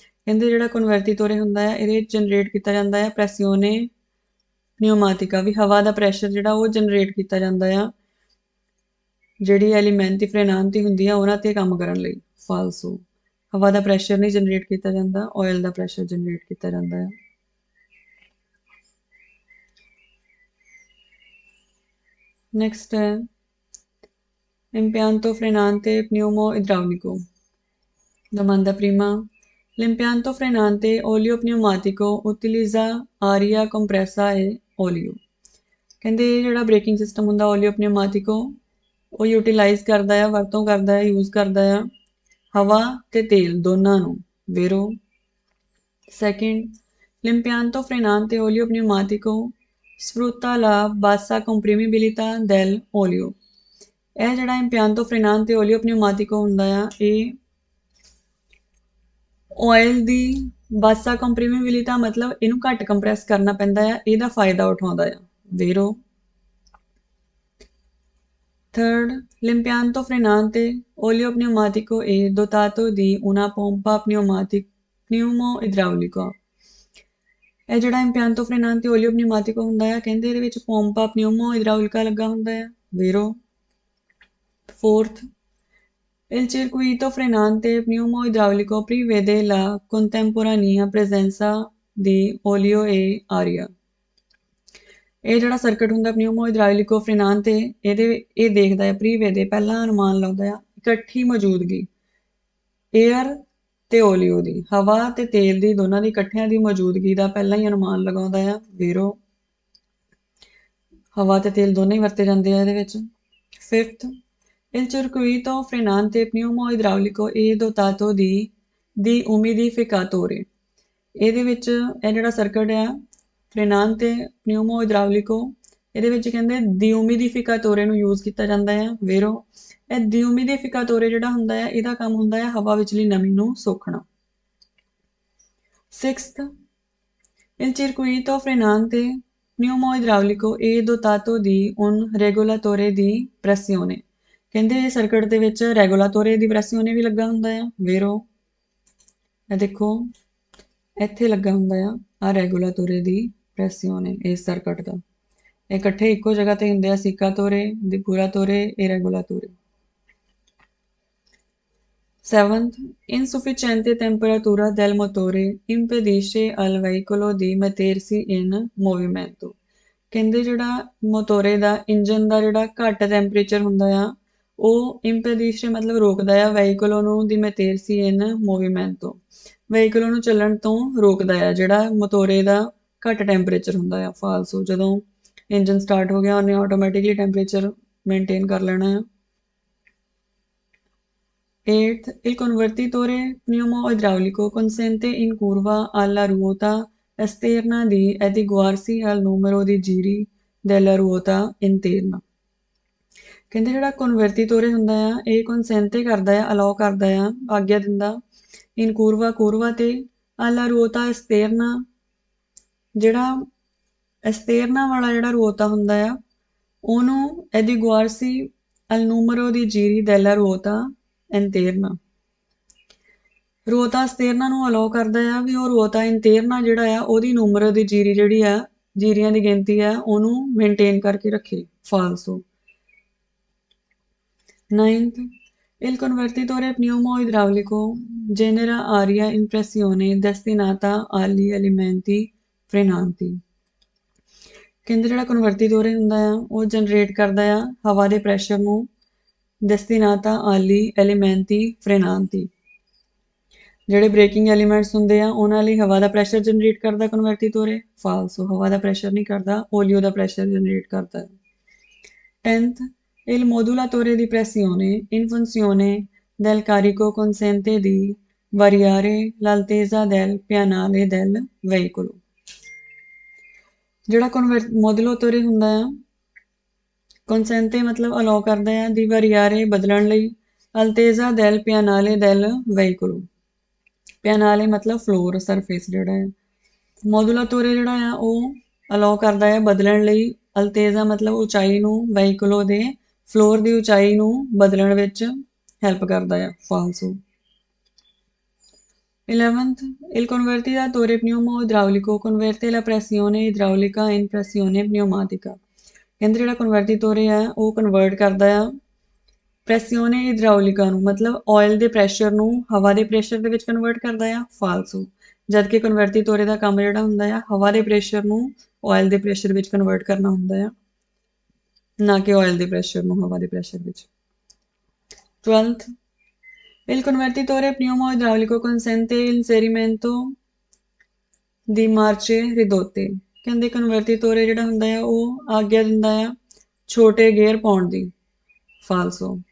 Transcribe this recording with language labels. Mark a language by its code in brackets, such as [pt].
[pa] ਕਹਿੰਦੇ ਜਿਹੜਾ ਕਨਵਰਟੀਟੋਰੇ ਹੁੰਦਾ ਹੈ ਇਹਦੇ ਜਨਰੇਟ ਕੀਤਾ ਜਾਂਦਾ ਹੈ ਪ੍ਰੈਸੀਓਨੇ ਨਿਊਮਾਟਿਕਾ, ਵੀ ਹਵਾ ਦਾ ਪ੍ਰੈਸ਼ਰ ਜਿਹੜਾ ਉਹ ਜਨਰੇਟ ਕੀਤਾ ਜਾਂਦਾ ਆ ਜਿਹੜੀ ਐਲੀਮੈਂਟੀ ਫਰੇਨਾਂਤੀ ਹੁੰਦੀ ਆ ਉਹਨਾਂ ਤੇ ਕੰਮ ਕਰਨ ਲਈ, ਫਾਲਸੋ। ਹਵਾ ਦਾ ਪ੍ਰੈਸ਼ਰ ਨਹੀਂ ਜਨਰੇਟ ਕੀਤਾ ਜਾਂਦਾ, ਆਇਲ ਦਾ ਪ੍ਰੈਸ਼ਰ ਜਨਰੇਟ ਕੀਤਾ ਜਾਂਦਾ ਹੈ। [en] Next [it] è impianto frenante pneumo-idraulico. Domanda prima. L'impianto frenante olio-pneumatico utilizza aria compressa e olio। [pa] ਕਹਿੰਦੇ ਜਿਹੜਾ ਬ੍ਰੇਕਿੰਗ ਸਿਸਟਮ ਹੁੰਦਾ ਓਲੀਓ ਪਨਿਊਮਾਟਿਕੋ ਉਹ ਯੂਟੀਲਾਈਜ਼ ਕਰਦਾ ਆ, ਵਰਤੋਂ ਕਰਦਾ ਹੈ, ਯੂਜ਼ ਕਰਦਾ ਆ ਹਵਾ ਤੇ ਤੇਲ ਦੋਨਾਂ ਨੂੰ, ਵੇਰੋ। [en] Second, [it] l'impianto frenante olio-pneumatico sfrutta la bassa comprimibilità dell'olio। [pa] ਇਹ ਜਿਹੜਾ [it] impianto frenante olio-pneumatico [pa] ਹੁੰਦਾ ਆ ਇਹ ਆਇਲ ਦੀ ਬਾਸਾ ਕੰਪਰੀਮੇਬਿਲਿਟੀ ਮਤਲਬ ਇਹਨੂੰ ਘੱਟ ਕੰਪਰੈਸ ਕਰਨਾ ਪੈਂਦਾ ਆ, ਇਹਦਾ ਫਾਇਦਾ ਉਠਾਉਂਦਾ ਆ, ਵੇਰੋ। [en] Third, [it] l'impianto frenante oleo-pneumatico è dotato di una pompa pneumo-idraulica। [pa] ਇਹ ਜਿਹੜਾ [it] impianto frenante oleo-pneumatico [pa] ਹੁੰਦਾ ਆ ਕਹਿੰਦੇ ਇਹਦੇ ਵਿੱਚ [it] pompa pneumo-idraulica [pa] ਲੱਗਾ ਹੁੰਦਾ ਆ। [it] Vero? [en] Fourth, [it] il circuito frenante pneumo-idraulico prevede la contemporanea presenza di olio e aria। [pa] ਇਹ ਜਿਹੜਾ ਸਰਕਟ ਹੁੰਦਾ ਪਨਿਊਮੋ ਇਦਰਾਇਲਿਕੋ ਫ੍ਰੇਨਾਂਤੇ ਇਹ ਦੇਖਦਾ ਹੈ ਪ੍ਰੀਵੇਦੇ ਪਹਿਲਾਂ ਅਨੁਮਾਨ ਲਾਉਂਦਾ ਆ ਇਕੱਠੀ ਮੌਜੂਦਗੀ ਏਅਰ ਤੇ ਓਲੀਓ ਦੀ ਹਵਾ ਤੇ ਤੇਲ ਦੀ ਦੋਨਾਂ ਦੀ ਇਕੱਠਿਆਂ ਦੀ ਮੌਜੂਦਗੀ ਦਾ ਪਹਿਲਾਂ ਹੀ ਅਨੁਮਾਨ ਲਗਾਉਂਦਾ ਆ ਵੀਰੋ ਹਵਾ ਤੇ ਤੇਲ ਦੋਨੇ ਹੀ ਵਰਤੇ ਜਾਂਦੇ ਆ ਇਹਦੇ ਵਿੱਚ। [en] fifth, [it] il circuito frenante pneumo-idraulico è dotato di umidificatore। [pa] ਇਹਦੇ ਵਿੱਚ ਇਹ ਜਿਹੜਾ ਸਰਕਟ ਆ ਫ੍ਰੇਨਾਂਤੇ pneumo-idraulico ਇਹਦੇ ਵਿੱਚ ਕਹਿੰਦੇ ਡੀਓਮੀਡੀਫਿਕਾਟੋਰੇ ਨੂੰ ਯੂਜ਼ ਕੀਤਾ ਜਾਂਦਾ ਆ। ਵੇਰੋ ਇਹ ਡੀਓਮੀਡੀਫਿਕਾਟੋਰੇ ਜਿਹੜਾ ਹੁੰਦਾ ਆ ਇਹਦਾ ਕੰਮ ਹੁੰਦਾ ਆ ਹਵਾ ਵਿਚਲੀ ਨਮੀ ਨੂੰ ਸੋਖਣਾ। [en] Sixth, [it] il circuito frenante pneumo-idraulico è dotato di un regolatore di pressione। [pa] ਕਹਿੰਦੇ ਇਹ ਸਰਕਟ ਦੇ ਵਿੱਚ ਰੈਗੂਲਾਟੋਰੇ ਦੀ ਪ੍ਰੈਸੀਓਨੇ ਵੀ ਲੱਗਾ ਹੁੰਦਾ ਆ। ਵੇਰੋ ਇਹ ਦੇਖੋ ਇੱਥੇ ਲੱਗਾ ਹੁੰਦਾ ਆ ਰੈਗੂਲਾਟੋਰੇ ਦੀ ਪ੍ਰੈਸੀਓਨੇ ਇਸ ਸਰਕਟ ਦਾ ਇਹ ਇਕੱਠੇ ਇੱਕੋ ਜਗ੍ਹਾ ਤੇ ਹੁੰਦੇ ਆ ਸਿਕਾਟੋਰੇ [it] depuratore e regolatore। [en] Seventh, [it] insufficiente temperatura del motore impedisce al veicolo di mettersi in movimento। [pa] ਕਹਿੰਦੇ ਜਿਹੜਾ ਮੋਟੋਰੇ ਦਾ ਇੰਜਨ ਦਾ ਜਿਹੜਾ ਘੱਟ ਟੈਂਪਰੇਚਰ ਹੁੰਦਾ ਆ ਉਹ ਇੰਪੈਡਿਸ਼ੇ ਮਤਲਬ ਰੋਕਦਾ ਆ ਵਹੀਕਲ ਨੂੰ ਦੀ [it] mettersi in movimento [pa] ਵਹੀਕਲ ਨੂੰ ਚੱਲਣ ਤੋਂ ਰੋਕਦਾ ਆ ਜਿਹੜਾ ਮੋਟੋਰੇ ਦਾ ਘੱਟ ਟੈਂਪਰੇਚਰ ਹੁੰਦਾ ਆ ਫਾਲਸੋ ਜਦੋਂ ਇੰਜਨ ਸਟਾਰਟ ਹੋ ਗਿਆ ਉਹਨੇ ਆਟੋਮੈਟਿਕਲੀ ਟੈਂਪਰੇਚਰ ਮੇਨਟੇਨ ਕਰ ਲੈਣਾ ਆ। [en] Eighth, [it] il convertitore pneumo-idraulico consente in curva alla ruota esterna di adeguarsi al numero di giri della ruota interna। [pa] ਕਹਿੰਦੇ ਜਿਹੜਾ ਕਨਵਰਟੀਟੋਰੇ ਹੁੰਦਾ ਆ ਇਹ ਕਨਸੈਂਟੇ ਕਰਦਾ ਆ ਅਲਾਉ ਕਰਦਾ ਆ ਆਗਿਆ ਦਿੰਦਾ ਇਨ ਕੂਰਵਾ ਤੇ [it] alla ruota esterna [pa] ਜਿਹੜਾ ਐਸਟੇਰਨਾ ਵਾਲਾ ਜਿਹੜਾ ਰੋਤਾ ਹੁੰਦਾ ਆ ਉਹਨੂੰ [it] adeguarsi al numero di giri della ruota interna। [pa] ਰੋਤਾ ਸਤੇਰਨਾ ਨੂੰ ਅਲਾਉ ਕਰਦਾ ਆ ਵੀ ਉਹ ਰੋਤਾ ਇੰਟੇਰਨਾ ਜਿਹੜਾ ਆ ਉਹਦੀ ਨੂਮero ਦੀ ਜੀਰੀ ਜਿਹੜੀ ਆ ਜੀਰੀਆਂ ਦੀ ਗਿਣਤੀ ਆ ਉਹਨੂੰ ਮੇਨਟੇਨ ਕਰਕੇ ਰੱਖੇ ਫਾਲਸੋ। [en] Ninth, [it] il convertitore pneumo-idraulico genera aria in pressione destinata agli elementi frenanti। [pa] ਕਹਿੰਦੇ ਜਿਹੜਾ ਕਨਵਰਟੀਟੋਰੇ ਹੁੰਦਾ ਆ ਉਹ ਜਨਰੇਟ ਕਰਦਾ ਆ ਹਵਾ ਦੇ ਪ੍ਰੈਸ਼ਰ ਨੂੰ [it] destinata agli elementi frenanti। [pa] ਜਿਹੜੇ ਬ੍ਰੇਕਿੰਗ ਐਲੀਮੈਂਟਸ ਹੁੰਦੇ ਆ ਉਹਨਾਂ ਲਈ ਹਵਾ ਦਾ ਪ੍ਰੈਸ਼ਰ ਜਨਰੇਟ ਕਰਦਾ ਕਨਵਰਟੀਟੋਰੇ ਫਾਲਸੋ ਹਵਾ ਦਾ ਪ੍ਰੈਸ਼ਰ ਨਹੀਂ ਕਰਦਾ ਓਲੀਓ ਦਾ ਪ੍ਰੈਸ਼ਰ ਜਨਰੇਟ ਕਰਦਾ। [it] 10th, il modulatore di pressione in funzione del carico consente di variare l'altezza del pianale del veicolo। [pa] ਜਿਹੜਾ ਮੋਡੂਲਾਟੋਰੇ ਹੁੰਦਾ ਆ [it] consente [pa] ਮਤਲਬ ਅਲਾਉ ਕਰਦਾ ਆ ਦੀ [it] variare [pa] ਬਦਲਣ ਲਈ [it] altezza del pianale del veicolo। [pa] ਪਿਆਨਾਲੇ ਮਤਲਬ ਫਲੋਰ ਸਰਫੇਸ ਜਿਹੜਾ ਹੈ ਮੋਡੂਲਾਟੋਰੇ ਜਿਹੜਾ ਆ ਉਹ ਅਲਾਉ ਕਰਦਾ ਹੈ ਬਦਲਣ ਲਈ ਅਲਤੇਜ਼ਾ ਮਤਲਬ ਉਚਾਈ ਨੂੰ ਵਹੀਕਲੋ ਦੇ ਫਲੋਰ ਦੀ ਉਚਾਈ ਨੂੰ ਬਦਲਣ ਵਿੱਚ ਹੈਲਪ ਕਰਦਾ ਆ ਫਾਲਸੋ। [it] 11th, il convertitore pneumo-idraulico converte la pressione idraulica in pressione pneumatica। [pa] ਕਹਿੰਦੇ ਜਿਹੜਾ ਕਨਵਰਟੀਟੋਰੇ ਆ ਉਹ ਕਨਵਰਟ ਕਰਦਾ ਆ ਪ੍ਰੈਸੀਓਨੇ ਇਦਰਾਉਲਿਕਾ ਨੂੰ ਮਤਲਬ ਆਇਲ ਦੇ ਪ੍ਰੈਸ਼ਰ ਨੂੰ ਹਵਾ ਦੇ ਪ੍ਰੈਸ਼ਰ ਦੇ ਵਿੱਚ ਕਨਵਰਟ ਕਰਦਾ ਆ ਫਾਲਸੋ ਜਦ ਕਿ ਕਨਵਰਟੀਟੋਰੇ ਦਾ ਕੰਮ ਜਿਹੜਾ ਹੁੰਦਾ ਆ ਹਵਾ ਦੇ ਪ੍ਰੈਸ਼ਰ ਨੂੰ ਆਇਲ ਦੇ ਪ੍ਰੈਸ਼ਰ ਵਿੱਚ ਕਨਵਰਟ ਕਰਨਾ ਹੁੰਦਾ ਆ ਨਾ ਕਿ ਆਇਲ ਦੇ ਪ੍ਰੈਸ਼ਰ ਨੂੰ ਹਵਾ ਦੇ ਪ੍ਰੈਸ਼ਰ ਵਿੱਚ। [it] 12th, il convertitore pneumo-idraulico consente l'inserimento di marce ridotte। [pa] ਕਹਿੰਦੇ ਕਨਵਰਟੀਟੋਰੇ ਜਿਹੜਾ ਹੁੰਦਾ ਆ ਉਹ ਆਗਿਆ ਦਿੰਦਾ ਆ ਛੋਟੇ ਗੇਅਰ ਪਾਉਣ ਦੀ ਫਾਲਸੋ।